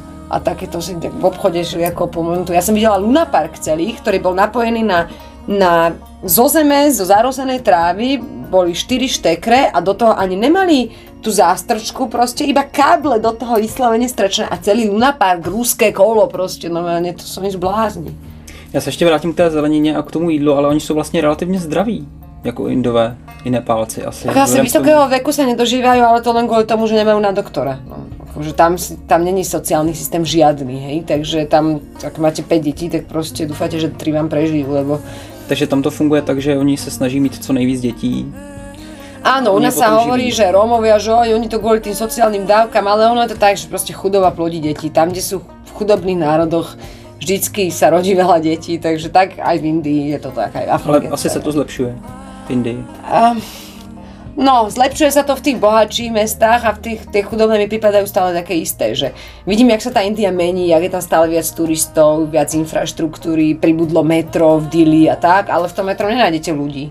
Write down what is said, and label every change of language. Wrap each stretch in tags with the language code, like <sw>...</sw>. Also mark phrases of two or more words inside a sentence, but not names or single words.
<sk>A takéto si v obchode šli ako po momentu. Ja som videla Luna Park celý, ktorý bol napojený zo zeme, zo zarosenej trávy, boli 4 štekre a do toho ani nemali tú zástrčku, proste iba káble do toho vyslovene strečené a celý Luna Park, ruské kolo proste, normálne to jsou zblázni.</sk> <cs>Já se ještě vrátím k té zelenině a k tomu jídlu, ale oni jsou vlastně relativně zdraví, jako Indové i Nepálci asi.</cs> <sk>Asi vysokého veku sa nedožívajú, ale to len kvôli tomu, že nemajú na doktora. No, akože tam není sociálny systém žiadny, hej, takže tam, ak máte 5 detí, tak proste dúfate, že 3 vám prežijú, lebo...</sk> <cs>Takže tam to funguje tak, že oni se snaží mít co nejvíc dětí.</cs> <sk>Áno, u nás sa hovorí, že Rómovia, že oni to kvôli tým sociálnym dávkam, ale ono je to tak, že proste chudoba plodí deti. Tam, kde sú v chudobných národoch, vždycky sa rodí veľa detí, takže tak aj v Indii je to tak, aj v Afrike. Ale asi sa to zlepšuje v Indii. No, zlepšuje sa to v tých bohatších mestách a v tie chudobné mi pripadajú stále také isté, že vidím, jak sa tá India mení, jak je tam stále viac turistov, viac infraštruktúry, pribudlo metro v Dili a tak, ale v tom metro nenájdete ľudí.</sk>